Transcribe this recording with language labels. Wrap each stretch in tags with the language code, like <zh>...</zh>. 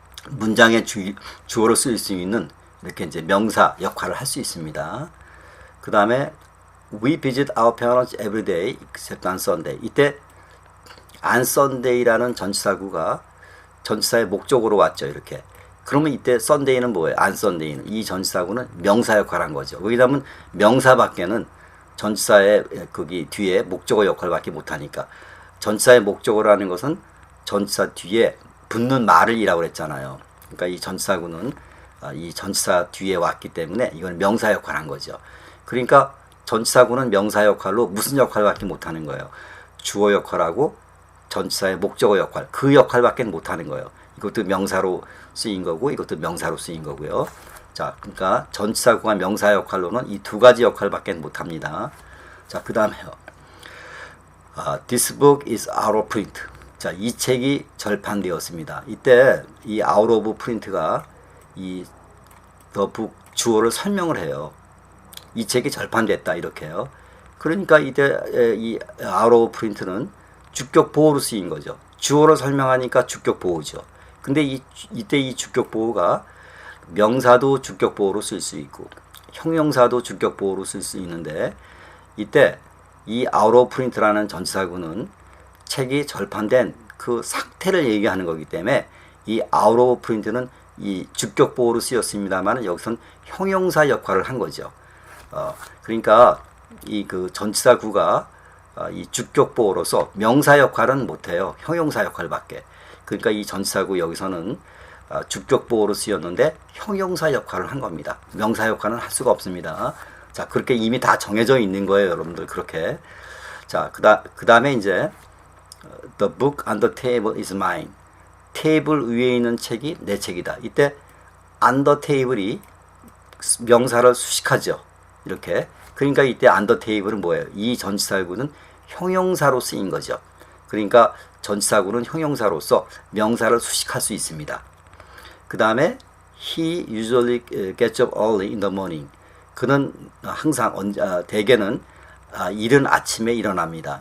<ko>문장의 주어로 쓰일 수 있는 이렇게 이제 명사 역할을 할 수 있습니다. 그 다음에</ko> <en>We visit our parents every day except on Sunday.</en> <ko>이때 on Sunday라는 전치사구가 전치사의 목적으로 왔죠. 이렇게. 그러면 이때 Sunday는 뭐예요? on Sunday는 이 전치사구는 명사 역할을 한 거죠. 왜냐하면 명사밖에는 전치사의 거기 뒤에 목적어 역할밖에 못하니까. 전치사의 목적어라는 것은 전치사 뒤에 붙는 말을 이라고 했잖아요. 그러니까 이 전치사구는 이 전치사 뒤에 왔기 때문에 이건 명사 역할을 한 거죠. 그러니까 전치사구는 명사 역할로 무슨 역할밖에 못하는 거예요. 주어 역할하고 전치사의 목적어 역할 그 역할밖에 못하는 거예요. 이것도 명사로 쓰인 거고 이것도 명사로 쓰인 거고요. 자, 그러니까 전치사구가 명사 역할로는 이 두 가지 역할밖에 못합니다. 자, 그 다음에요.</ko> <en>This book is out of print.</en> <ko>자, 이 책이 절판되었습니다. 이때 이 out of print가 이 the book 주어를 설명을 해요. 이 책이 절판됐다 이렇게요. 그러니까 이때 이 out of print는 주격 보호로 쓰인 거죠. 주어로 설명하니까 주격 보호죠. 근데 이때 이 주격 보호가 명사도 주격 보호로 쓸 수 있고 형용사도 주격 보호로 쓸 수 있는데 이때 이 out of print라는 전치사구는 책이 절판된 그 상태를 얘기하는 거기 때문에 이 out of print는 이 주격 보호로 쓰였습니다만 여기선 형용사 역할을 한 거죠. 그러니까 이 그 전치사구가 이 주격 보호로서 명사 역할은 못해요. 형용사 역할밖에. 그러니까 이 전치사구 여기서는 주격 보호로 쓰였는데 형용사 역할을 한 겁니다. 명사 역할은 할 수가 없습니다. 자, 그렇게 이미 다 정해져 있는 거예요, 여러분들. 그렇게. 자, 그 다음에 이제</ko> <en>The book on the table is mine.</en> <ko>테이블 위에 있는 책이 내 책이다. 이때</ko> <en>on the table</en> <ko>이 명사를 수식하죠. 이렇게. 그러니까 이때 on the table은 뭐예요? 이 전치사구는 형용사로 쓰인 거죠. 그러니까 전치사구는 형용사로서 명사를 수식할 수 있습니다. 그 다음에</ko> <en>He usually gets up early in the morning.</en> <ko>그는 항상 대개는 이른 아침에 일어납니다.</ko>